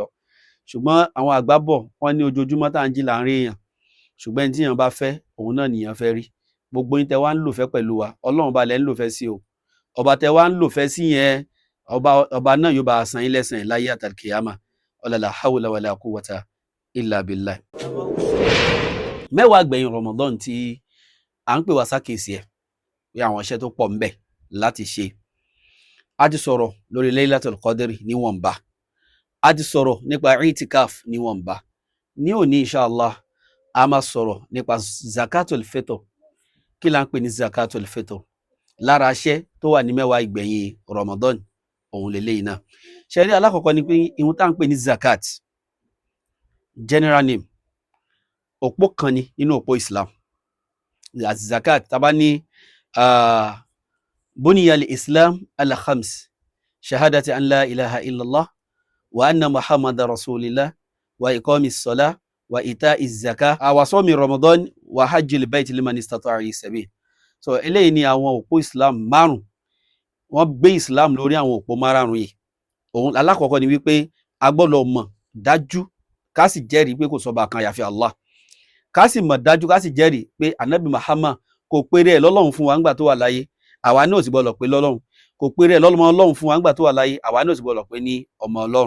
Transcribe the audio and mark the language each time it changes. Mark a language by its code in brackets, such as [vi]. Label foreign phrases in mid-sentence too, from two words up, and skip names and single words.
[yo] ṣùgbọ́n àwọn àgbà bọ̀ wọ́n ní ojoojúmọ́ tá à ń jí láàrin èèyàn, ṣùgbọ́n ẹni tí èèyàn bá fẹ́, òun náà nìyẹn fẹ́ rí. gbogbo yín tẹ wá ń lò fẹ́ pẹ̀lú wa, Ọlọ́run bá lẹ̀ ń lò fẹ́ sí o, ọba tẹ wá ń lò fẹ́ sí yẹn, ọba náà yóò bá a san yín lẹ́san láyé àtàlùkìyámà. [ar] لا حول ولا قوة إلا بالله. [yo] mẹ́wàá gbẹ̀yìn Ramadan tí à ń pè wá sákèsí ẹ̀ pé àwọn iṣẹ́ tó pọ̀ ń bẹ láti ṣe. a ti sọ̀rọ̀ lórí Laylatul Qadr níwọ̀nba, a ti sọ̀rọ̀ nípa itikaf níwọ̀nba. ní òní inshallah a máa sọ̀rọ̀ nípa [ar] زكاة الفطر. [yo] kí la ń pè ní [ar] زكاة الفطر? [yo] lára iṣẹ́ tó wà ní mẹ́wàá ìgbẹ̀yìn Ramadan òun lélẹ́yìn náà. ṣẹ́rí alákọ̀ọ́kọ́ ni pé ihun tá à ń pè ní zakat, [en] general name, [yo] òpó kan ni nínú òpó Islam. zakat taba ní [ar] بني الإسلام على خمس شهادة أن لا إله إلا الله وأن محمدا رسول الله وإقام الصلاة وإيتاء الزكاة وصوم رمضان وحج البيت لمن استطاع إليه سبيلا. [yo] so eléyìí ni àwọn òpó Islam márùn. wọ́n gbé Islam lórí àwọn òpó márùn yìí. òun alákọ̀ọ́kọ́ ni wípé a gbọ́dọ̀ mọ̀ dájú ká sì jẹ́rìí pé kò sọ́ba kan àyàfi Allah, ká sì mọ̀ dájú ká sì jẹ́rìí pé Ànábì Muhammad kò péré ẹ̀ lọ́lọ́run fún wa ńgbà tó wà láyé, àwa náà sì gbọ́dọ̀ pé lọ́lọ́run, kò péré ẹ̀ lọ́lọ́mọ Ọlọ́run fún wa ńgbà tó wà láyé, àwa náà sì gbọ́dọ̀ pé ní ọmọ Ọlọ́run.